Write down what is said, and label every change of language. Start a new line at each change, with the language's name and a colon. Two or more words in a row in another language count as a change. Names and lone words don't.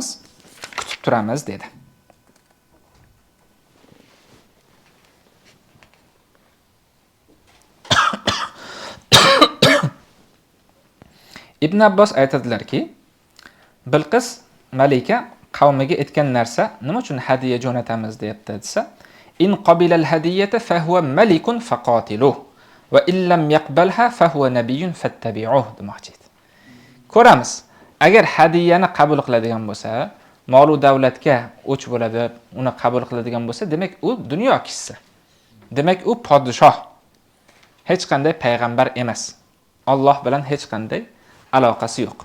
Uzbek: Kutib turamiz dedi. Ibn Abbos aytadilarki, Bilqis malika qavmiga aytgan narsa, nima uchun hadiya jo'natamiz deyapti desa,
Arabic: إن قبل الهدية فهو ملك فقاتلوه وإن لم يقبلها فهو نبي فاتبعوه demoqchi.
Uzbek: Ko'ramiz, agar hadiyani qabul qiladigan bo'lsa, mol va davlatga o'ch bo'ladi, uni qabul qiladigan bo'lsa, demak u dunyo kishisi. Demak u podshoh. Hech qanday payg'ambar emas. Alloh bilan hech qanday aloqasi yo'q.